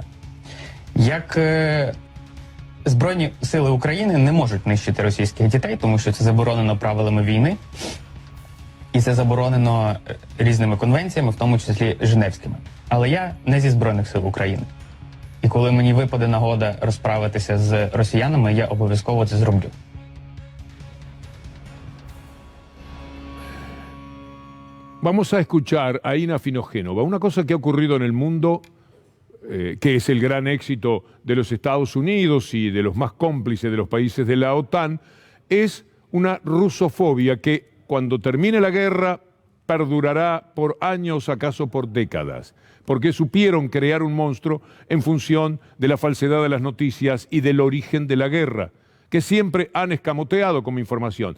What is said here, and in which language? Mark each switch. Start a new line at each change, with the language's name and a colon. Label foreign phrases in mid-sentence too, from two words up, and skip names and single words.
Ukrainian: Як Збройні сили України не можуть нищити російських дітей, тому що це заборонено правилами війни. І це заборонено різними конвенціями, в тому числі Женевськими. Але я не зі Збройних сил України. І коли мені випаде нагода розправитися з росіянами, я обов'язково це зроблю.
Spanish: Vamos a escuchar a Ina Finogénova, una cosa que ha ocurrido en el mundo, que es el gran éxito de los Estados Unidos y de los más cómplices de los países de la OTAN, es una rusofobia que cuando termine la guerra perdurará por años, acaso por décadas, porque supieron crear un monstruo en función de la falsedad de las noticias y del origen de la guerra, que siempre han escamoteado como información.